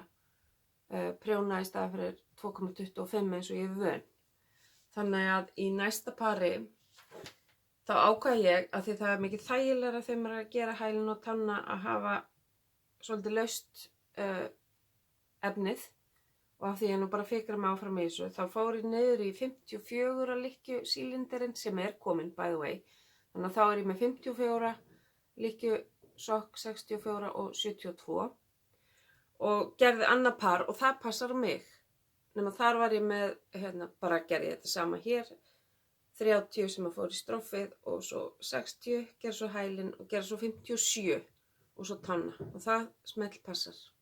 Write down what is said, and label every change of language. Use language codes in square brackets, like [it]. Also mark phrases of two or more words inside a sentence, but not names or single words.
[is] prjóna í stað fyrir 2,25 eins og ég er vön þannig að í næsta pari þá ákvað ég að því það er mikið þægilegra þegar maður er að gera hælinn og tanna að hafa svolítið laust efnið og af því ég nú bara fikra mig áfram í þessu þá fór ég niður í 54 lykkju sílinderinn sem er kominn [en] by the way [is] þannig að þá er ég með 54 lykkju sokk 64 og 72 og gerði annað par og það passar á mig nema þar var ég með bara gerði ég þetta sama hér 30 sem að fór í stroffið og svo 60 gerði svo hælinn og gerði svo 57 og svo tanna og það smellpassar